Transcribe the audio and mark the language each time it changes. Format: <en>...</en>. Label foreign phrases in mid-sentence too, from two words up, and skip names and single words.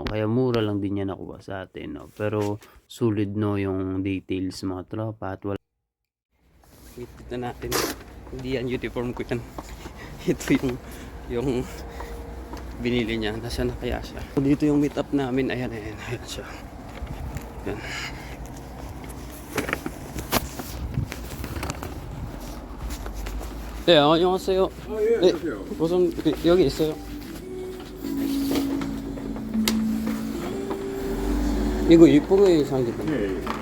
<tl>Kaya mura lang din niya nakuha sa atin, no? Pero sulit, no, yung details mga tropa at wala. Wait na natin, hindi yan uniform ko yan. Ito yung binili niya. Nasaan na kaya siya? So, dito yung</tl> <en>meet up</en> <tl>namin. Ayan siya. Yan.</tl> <ko>네, 안녕하세요. 네, 무슨 여기 있어요. 이거 이쁘게 생겼다. 네.</ko>